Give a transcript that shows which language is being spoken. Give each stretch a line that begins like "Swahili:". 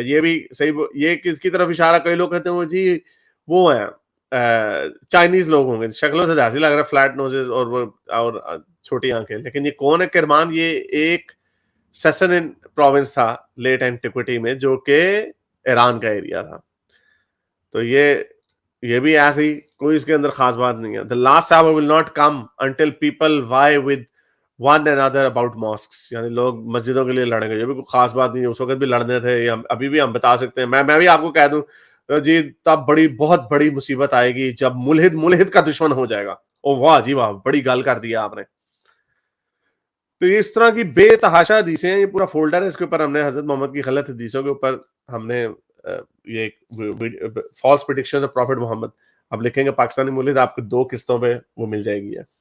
Urdu: یہ بھی صحیح, یہ کس کی طرف اشارہ, کئی لوگ کہتے ہیں وہ جی وہ ہیں چائنیز لوگ ہوں گے, شکلوں سے جیسے لگ رہا ہے فلیٹ نوزز اور چھوٹی آنکھیں. لیکن یہ کون ہے کرمان؟ یہ ایک سیسن پروونس تھا لیٹ اینٹیکوٹی میں جو کہ ایران کا ایریا تھا. تو یہ بھی ایسے ہی, کوئی اس کے اندر خاص بات نہیں ہے.
English: The last hour will not come until people vie with one another about mosques,
Urdu: یعنی لوگ مسجدوں کے لیے لڑیں گے. یہ بھی کوئی خاص بات نہیں ہے, اس وقت بھی لڑنے تھے, ابھی بھی ہم بتا سکتے ہیں. میں بھی آپ کو کہہ دوں جی تب بہت بڑی مصیبت آئے گی جب ملحد کا دشمن ہو جائے گا. او واہ جی واہ, بڑی گل کر دیا آپ نے. تو اس طرح کی بے تحاشا حدیثیں ہیں, یہ پورا فولڈر ہے, اس کے اوپر ہم نے حضرت محمد کی غلط حدیثوں کے اوپر ہم نے یہ
English: false prediction of profit
Urdu: محمد اب لکھیں گے پاکستانی مولد, آپ کو 2 قسطوں پہ وہ مل جائے گی.